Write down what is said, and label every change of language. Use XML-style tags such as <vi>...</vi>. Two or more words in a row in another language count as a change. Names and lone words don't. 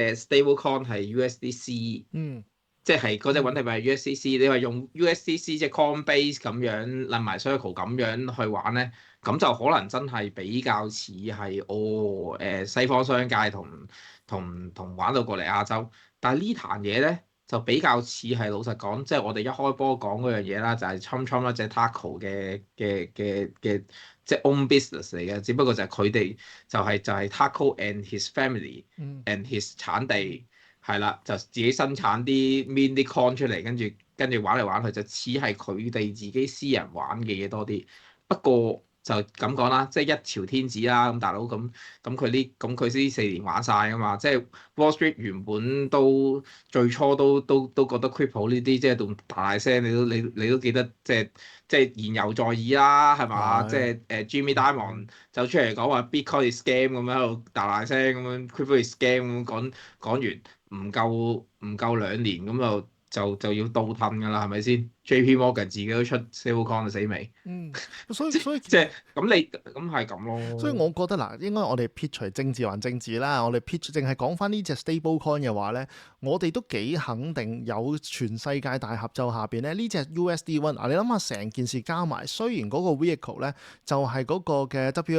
<yue>隻 stablecoin 係 USDC，即係嗰隻穩定幣係 USDC，你話用 USDC 即係 Coinbase 咁樣，連埋 Circle 咁樣去玩咧，咁就可能真係比較似係西方商界同玩到過嚟亞洲，但係呢壇嘢咧就比較似係老實講，即係我哋一開波講嗰樣嘢啦，就係 Trump 一隻 Taco 嘅即係</yue> <en>own business</en> <yue>嚟嘅，只不過就係佢哋就係</yue> <en>Taco and his family and his</en> <yue>產地係啦，就自己生產啲 mint 啲 coin 出嚟，跟住玩嚟玩去就似係佢哋自己私人玩嘅嘢多啲，不過。就咁講啦，即係一朝天子啦，咁大佬佢呢4年玩晒㗎嘛，即係 Wall Street 原本最初都覺得 crypto 呢啲即係到大聲，你都記得即係言猶在耳啦，係嘛？即係Jimmy Dimon 就出嚟講話</yue> <en>Bitcoin is scam</en> <yue>咁樣喺度大聲咁樣</yue> <en>crypto is scam</en> <yue>咁講完唔夠2年咁就要倒褪㗎啦，係咪先？JP Morgan 自己都出 stablecoin 就死未？所以即係咁係咁咯。所以我覺得嗱，應該我哋撇除政治還政治啦，我哋撇除淨係講翻呢隻 stablecoin 嘅話咧，我哋都幾肯定有全世界大合奏下邊咧呢隻 USD1 你諗下成件事加埋，雖然嗰個 vehicle 咧就係嗰個嘅</yue>